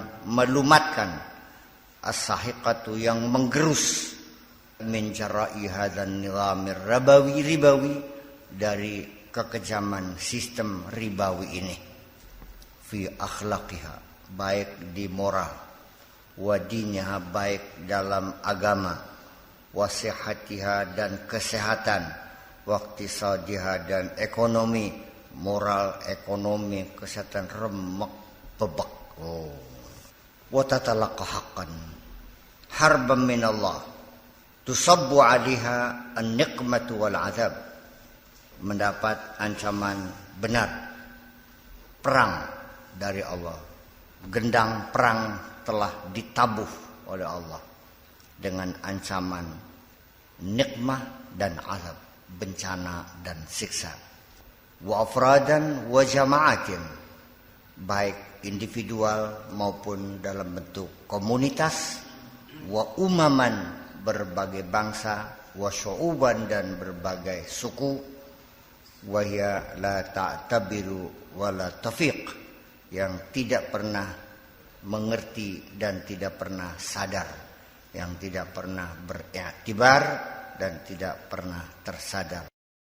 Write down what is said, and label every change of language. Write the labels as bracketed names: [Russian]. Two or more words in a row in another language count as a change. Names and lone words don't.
[Indonesian] melumatkan, as-sahiqatu yang menggerus, [Arabic] من جراء هذا النظام الربوي, [Indonesian] dari kekejaman sistem ribawi ini, [Arabic] في أخلاقها, [Indonesian] baik di moral, [Arabic] ودينها, [Indonesian] baik dalam agama, [Arabic] وصحتها, [Indonesian] dan kesehatan, [Arabic] واقتصادها, [Indonesian] dan ekonomi, moral, ekonomi, kesehatan, remek bebek. [Arabic] وتتلقى حقا حربا من الله تصب عليها النقمة والعذاب, [Indonesian] mendapat ancaman benar, perang dari Allah. Gendang perang telah ditabuh oleh Allah dengan ancaman nikmah dan azab, bencana dan siksa. [Arabic] وأفرادا وجماعات, [Indonesian] baik individual maupun dalam bentuk komunitas. [Arabic] وأمما, [Indonesian] berbagai bangsa. [Arabic] وشعوبا, [Indonesian] dan berbagai suku. [Arabic] وهي لا تعتبر ولا تفيق, [Indonesian] yang tidak pernah mengerti dan tidak pernah sadar, yang tidak pernah beriktibar dan tidak pernah tersadar.